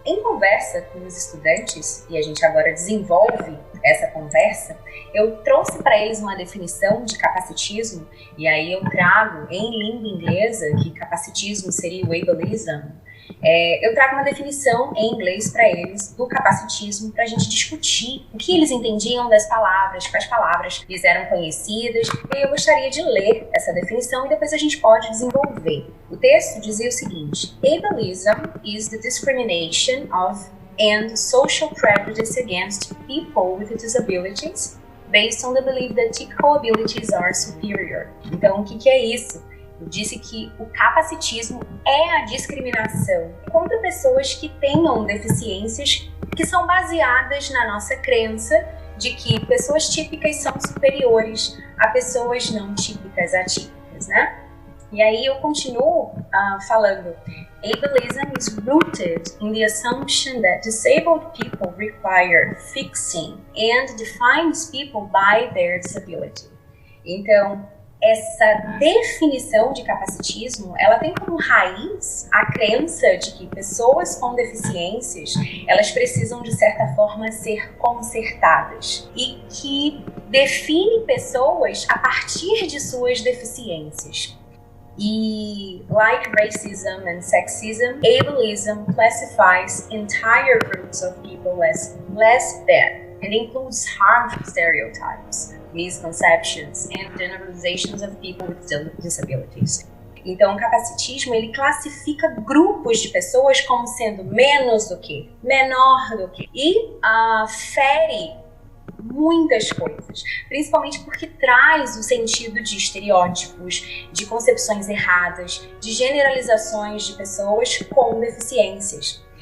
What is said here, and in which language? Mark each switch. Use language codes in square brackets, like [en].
[pt] Em conversa com os estudantes, e a gente agora desenvolve essa conversa, eu trouxe para eles uma definição de capacitismo, e aí eu trago em língua inglesa, que capacitismo seria o ableism. Eu trago uma definição em inglês para eles do capacitismo, para a gente discutir o que eles entendiam das palavras, quais palavras lhes eram conhecidas, e eu gostaria de ler essa definição e depois a gente pode desenvolver. O texto dizia o seguinte: [en] Ableism is the discrimination of and social prejudice against people with disabilities based on the belief that typical abilities are superior. [pt] Então, o que é isso? Eu disse que o capacitismo é a discriminação contra pessoas que tenham deficiências que são baseadas na nossa crença de que pessoas típicas são superiores a pessoas não típicas, atípicas, né? E aí eu continuo falando. [en] Ableism is rooted in the assumption that disabled people require fixing and defines people by their disability. [pt] Então, essa definição de capacitismo, ela tem como raiz a crença de que pessoas com deficiências, elas precisam, de certa forma, ser consertadas, e que define pessoas a partir de suas deficiências. [en] E, like racism and sexism, ableism classifies entire groups of people as less than and includes harmful stereotypes, misconceptions and generalizations of people with disabilities. [pt] Então, o capacitismo, ele classifica grupos de pessoas como sendo menos do que, menor do que, e fere muitas coisas, principalmente porque traz o sentido de estereótipos, de concepções erradas, de generalizações de pessoas com deficiências.